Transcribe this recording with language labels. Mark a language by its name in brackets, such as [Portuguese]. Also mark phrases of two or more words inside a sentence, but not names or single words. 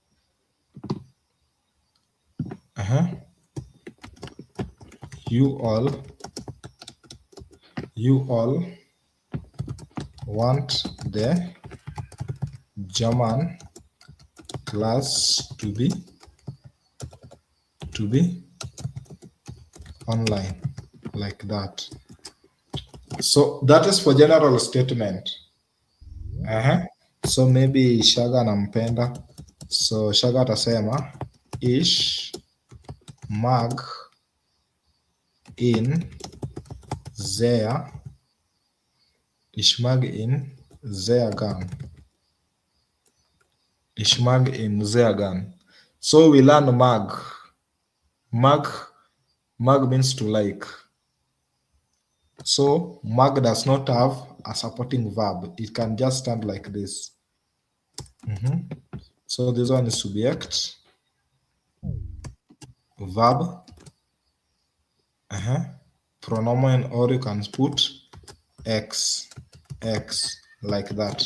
[English] You all want the German class to be online, like that. So that is for general statement. So maybe Shaga anampenda, so Shaga atasema [German] ich mag ihn sehr gern. [English] So we learn mag. Mag means to like. So mag does not have a supporting verb. It can just stand like this. So this one is subject, verb, pronomen, or you can put X like that.